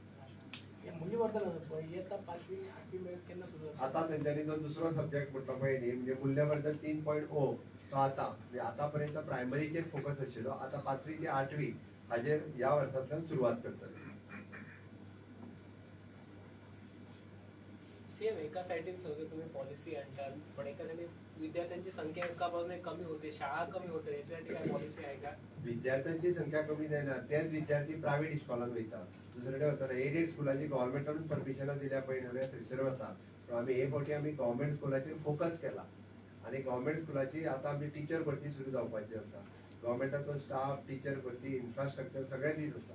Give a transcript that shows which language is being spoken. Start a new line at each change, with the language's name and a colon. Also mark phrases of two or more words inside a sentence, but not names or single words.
Konkani: आता तेंच्यांनी जो दुसरो सब्जेक्ट म्हटलो पळय न्ही म्हणजे मूल्यवर्धन 3.0 तो आता म्हणजे आतापर्यंत प्रायमरीचेर फोकस आशिल्लो. आता 5वी ते 8वी हाजेर ह्या वर्सांतल्यान सुरवात करतले.
Marathi: सेम एका सायडीन सगळं तुम्ही पॉलिसी आणताल पण एका सायडीन विद्यार्थ्यांची संख्या एका बाजूने कमी होते शाळा कमी होते याच्यासाठी काय पॉलिसी आहे का?
Konkani: विद्यार्थ्यांची संख्या कमी जायना तेच विद्यार्थी प्रायव्हेट इस्कॉलांत वयता. दुसरे वता एडेड स्कुलांची गव्हर्मेंटानूच परमिशनां दिल्या पळय न्हय थंयसर वता. आमी हे फावटी आमी गव्हर्मेंट स्कुलाचेर फोकस केला आणि गव्हर्मेंट स्कुलाची आतां आमची टीचर भरती सुरू जावपाची आसा. गव्हर्मेंटाचो स्टाफ टीचर भरती इन्फ्रास्ट्रक्चर सगळें दीत आसा.